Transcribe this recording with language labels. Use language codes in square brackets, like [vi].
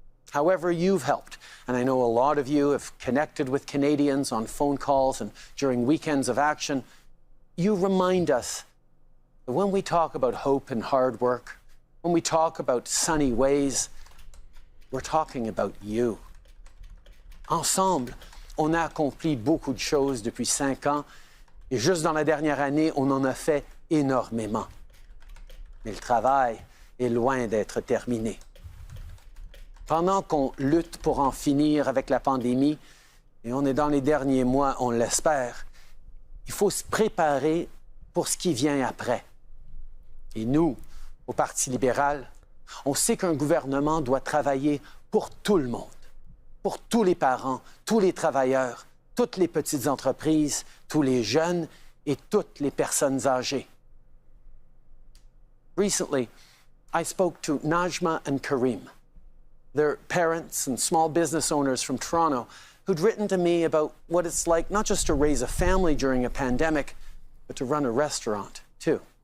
[en] However you've helped, and I know a lot of you have connected with Canadians on phone calls and during weekends of action, you remind us that when we talk about hope and hard work, when we talk about sunny ways, we're talking about you. [fr] Ensemble, on a accompli beaucoup de choses depuis 5 ans, et juste dans la dernière année, on en a fait énormément. Mais le travail est loin d'être terminé. Pendant qu'on lutte pour en finir avec la pandémie, et on est dans les derniers mois, on l'espère, il faut se préparer pour ce qui vient après. Et nous, au Parti libéral, on sait qu'un gouvernement doit travailler pour tout le monde, pour tous les parents, tous les travailleurs, toutes les petites entreprises, tous les jeunes et toutes les personnes âgées. [en] Recently, I spoke to Najma and Karim. They're parents and small business owners from Toronto who'd written to me about what it's like not just to raise a family during a pandemic, but to run a restaurant, too.